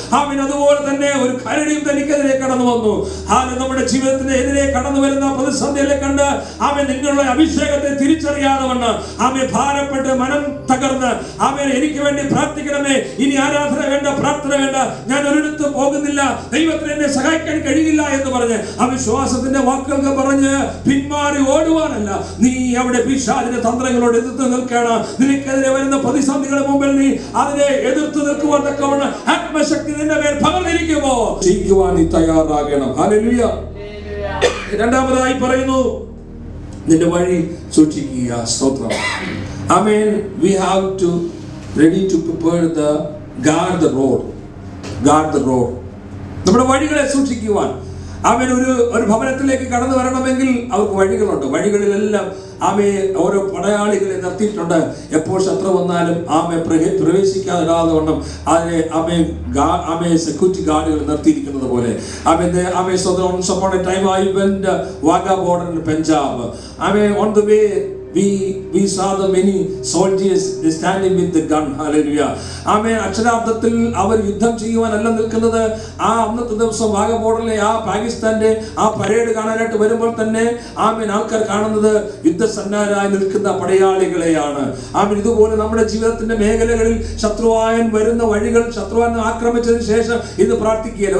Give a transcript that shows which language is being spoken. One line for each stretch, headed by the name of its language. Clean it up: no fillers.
Malayalam: അവൻ അതുപോലെ തന്നെ ഒരു കരടിയും തനിക്കെതിരെ കടന്നു വന്നു. നമ്മുടെ ജീവിതത്തിന് എതിരെ കടന്നു വരുന്ന പ്രതിസന്ധികളെ കണ്ട് നിങ്ങളുടെ അഭിഷേകത്തെ തിരിച്ചറിയാതെ വണ്ണം ഭാരപ്പെട്ട് മനം തകർന്ന് എനിക്ക് വേണ്ടി പ്രാർത്ഥിക്കണമേ, ഇനി ആരാധന വേണ്ട, പ്രാർത്ഥന വേണ്ട, ഞാൻ ഒരിടത്ത് പോകുന്നില്ല, ദൈവത്തിന് എന്നെ സഹായിക്കാൻ കഴിയില്ല എന്ന് പറഞ്ഞ് അവിശ്വാസത്തിന്റെ വാക്കുകൾക്ക് പറഞ്ഞ് പിന്മാറി ഓടുവാനല്ല, നീ അവിടെ പിശാചിന്റെ തന്ത്രങ്ങളോട് എതിർത്ത് നിൽക്കണം. നിനക്കെതിരെ വരുന്ന പ്രതിസന്ധികളുടെ മുമ്പിൽ നീ അതിനെ എതിർത്ത് നിൽക്കുവാൻ തക്കവണ്ണം ആത്മശക്തി നിന്റെ മേൽ പകർന്നിരിക്കുമോ ജയിക്കുവാൻ നീ തയ്യാറാകണം. ഹല്ലേലൂയ. രണ്ടാമതായി പറയുന്നു, നിന്റെ വഴി സൂക്ഷിക്കുക. സ്തോത്രം. ആമേൻ.
English: We have to ready to prepare guard the road.
Malayalam: നമ്മുടെ വഴികളെ സൂക്ഷിക്കുവാൻ. ഒരു ഭവനത്തിലേക്ക് കടന്നു വരണമെങ്കിൽ അവർക്ക് വഴികളുണ്ട്. വഴികളിലെല്ലാം ഓരോ പടയാളികളെ നിർത്തിയിട്ടുണ്ട്. എപ്പോൾ ശത്രു വന്നാലും പ്രവേശിക്കാതെ വണ്ണം അതിനെ സെക്യൂരിറ്റി ഗാർഡുകൾ നിർത്തിയിരിക്കുന്നത് പോലെ.
English: Once upon a time I went Wagah border in Punjab. On the way we saw the many soldiers standing with the gun. Hallelujah.
Malayalam: അക്ഷരാർത്ഥത്തിൽ അവർ യുദ്ധം ചെയ്യുവാനല്ല നിൽക്കുന്നത്. അന്നത്തെ ദിവസം വാഗ ബോർഡറിലെ പാകിസ്ഥാന്റെ പരേഡ് കാണാനായിട്ട് വരുമ്പോൾ തന്നെ ആൾക്കാർ കാണുന്നത് യുദ്ധസന്നാരായി നിൽക്കുന്ന പടയാളികളെയാണ്. ഇതുപോലെ നമ്മുടെ ജീവിതത്തിന്റെ മേഖലകളിൽ ശത്രുവായൻ വരുന്ന വഴികൾ ശത്രുവാൻ ആക്രമിച്ചതിന് ശേഷം ഇത് പ്രാർത്ഥിക്കുകയില്ല.